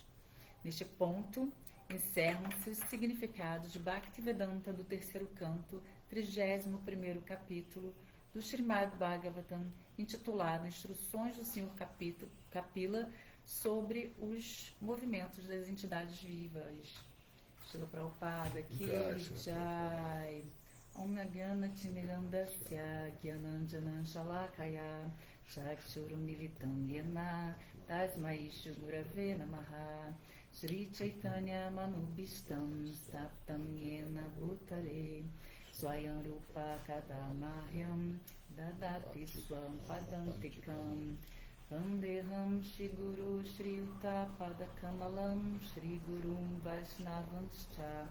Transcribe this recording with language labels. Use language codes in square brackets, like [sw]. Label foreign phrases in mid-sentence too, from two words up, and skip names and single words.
[pt] Neste ponto, encerram-se os significados de Bhaktivedanta do 3º canto, 31º capítulo do Srimad Bhagavatam, intitulado Instruções do Senhor Kapila sobre os movimentos das entidades vivas. Srila Prabhupada, que Jai. [sa] ॐ नगन तिमिरान्धस्य ज्ञानाञ्जन शलाकया चक्षुरुन्मीलितं येन तस्मै श्रीगुरवे नमः श्री चैतन्य मनोऽभीष्टं सप्तं येन भूतले स्वयं रूप कदा मह्यं ददाति स्वं पदान्तिकम् वन्देऽहं श्री गुरु श्री उत्तपाद कमलं श्री गुरुं वैष्णवांश्च